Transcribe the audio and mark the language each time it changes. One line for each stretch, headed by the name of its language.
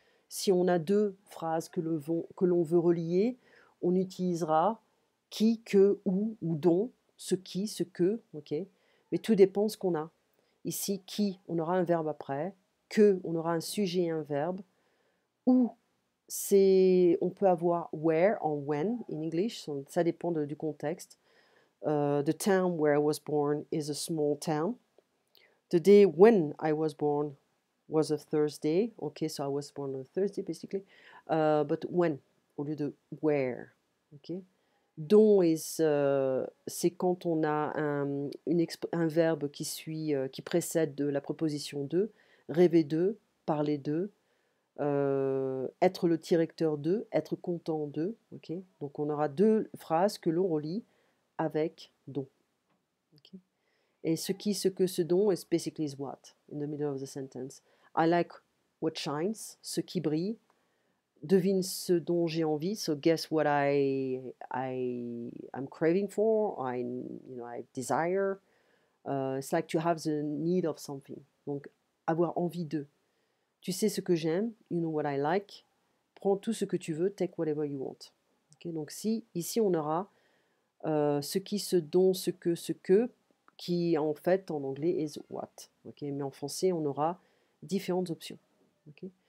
French: Si on a deux phrases que l'on veut relier, on utilisera qui, que, ou dont, ce qui, ce que, ok. Mais tout dépend de ce qu'on a. Ici, qui, on aura un verbe après. Que, on aura un sujet et un verbe. Ou, on peut avoir where en when in English, ça dépend du contexte.
English: The town where I was born is a small town. The day when I was born was a Thursday. Okay, so I was born on a Thursday basically. But when, au lieu de where. Okay.
French: Dont c'est quand on a un verbe qui précède de la préposition de, rêver de, parler de, être le directeur de, être content de. Okay. Donc on aura deux phrases que l'on relie avec dont. Okay.
English: Et ce qui, ce que, ce dont is basically is what in the middle of the sentence. I like what shines, ce qui brille.
French: Devine ce dont j'ai envie.
English: So guess what I'm craving for. I desire. It's like to have the need of something.
French: Donc avoir envie de. Tu sais ce que j'aime. You know what I like. Prends tout ce que tu veux. Take whatever you want. Okay, donc ici on aura ce qui, ce dont, ce que, qui en fait en anglais is what. Okay, mais en français on aura différentes options. Okay.